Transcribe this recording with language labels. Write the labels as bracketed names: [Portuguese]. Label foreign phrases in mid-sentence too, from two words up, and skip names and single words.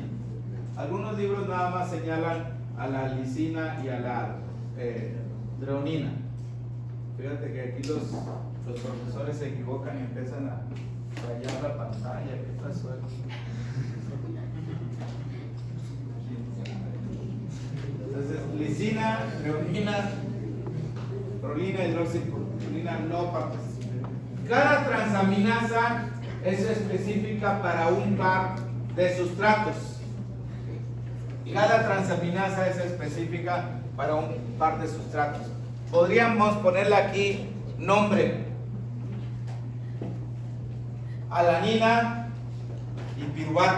[Spanish] Algunos libros nada más señalan a la lisina y a la treonina. Fíjate que aquí los profesores se equivocan y empiezan a rayar la pantalla. ¿Qué pasó aquí? Entonces, lisina, treonina, prolina, hidroxiprolina no participan. Cada transaminasa es específica para un par de sustratos. Cada transaminasa es específica para un par de sustratos. Podríamos ponerle aquí nombre: alanina y piruvato.